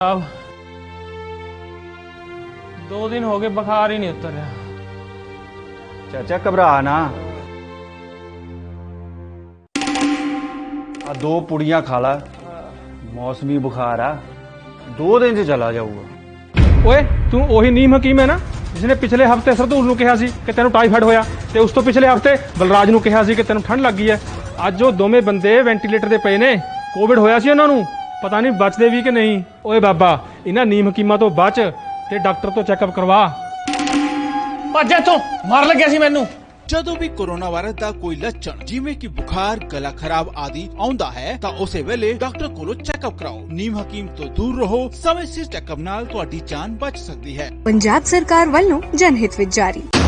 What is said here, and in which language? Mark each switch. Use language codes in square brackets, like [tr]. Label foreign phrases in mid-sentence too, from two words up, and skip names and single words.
[hi] अब 2 दिन हो गए, बुखार ही नहीं उतर रहा। [pa] ਚਾਚਾ ਘਬਰਾ ਨਾ, ਆ 2 ਪੁੜੀਆਂ ਖਾ ਲਾ, ਮੌਸਮੀ ਬੁਖਾਰ ਆ, 2 ਦਿਨ ਚ ਚਲਾ ਜਾਊਗਾ। ਓਏ ਤੂੰ ਉਹੀ ਨੀਮ ਹਕੀਮ ਹੈ ਨਾ ਜਿਸਨੇ ਪਿਛਲੇ ਹਫਤੇ ਸਰਦੂਲ ਨੂੰ ਕਿਹਾ ਸੀ ਕਿ ਤੈਨੂੰ ਟਾਈਫਾਇਡ ਹੋਇਆ ਤੇ ਉਸ ਤੋਂ ਪਿਛਲੇ ਹਫਤੇ ਬਲਰਾਜ ਨੂੰ ਕਿਹਾ ਸੀ ਕਿ ਤੈਨੂੰ ਠੰਡ ਲੱਗੀ ਹੈ। ਅੱਜ ਉਹ ਦੋਵੇਂ ਬੰਦੇ ਵੈਂਟੀਲੇਟਰ ਤੇ ਪਏ ਨੇ। ਕੋਵਿਡ ਹੋਇਆ ਸੀ ਉਹਨਾਂ ਨੂੰ, ਪਤਾ ਨਹੀਂ ਬਚਦੇ ਵੀ ਕਿ ਨਹੀਂ। ਓਏ ਬਾਬਾ, ਇਹਨਾਂ ਨੀਮ ਹਕੀਮਾਂ ਤੋਂ ਬਚ ਤੇ ਡਾਕਟਰ ਤੋਂ ਚੈੱਕਅਪ ਕਰਵਾ। ਭੱਜ ਇੱਥੋਂ, ਮਾਰ ਲੱਗਿਆ ਸੀ ਮੈਨੂੰ। ਜਦੋਂ ਵੀ ਕੋਰੋਨਾ ਵਾਇਰਸ ਦਾ ਕੋਈ ਲੱਛਣ ਜਿਵੇਂ ਕਿ ਬੁਖਾਰ, ਗਲਾ ਖਰਾਬ ਆਦि ਆਉਂਦਾ ਹੈ ਤਾਂ ਉਸੇ ਵੇਲੇ ਡਾਕਟਰ ਕੋਲੋਂ ਚੈੱਕਅਪ ਕਰਾਓ। ਨੀਮ ਹਕੀਮ ਤੋਂ ਦੂਰ ਰਹੋ। ਸਮੇਂ ਸਿਰ ਚੈੱਕਅਪ ਨਾਲ ਤੁਹਾਡੀ ਜਾਨ ਬਚ ਸਕਦੀ ਹੈ। ਪੰਜਾਬ ਸਰਕਾਰ ਵੱਲੋਂ जनहित ਵਿੱਚ जारी।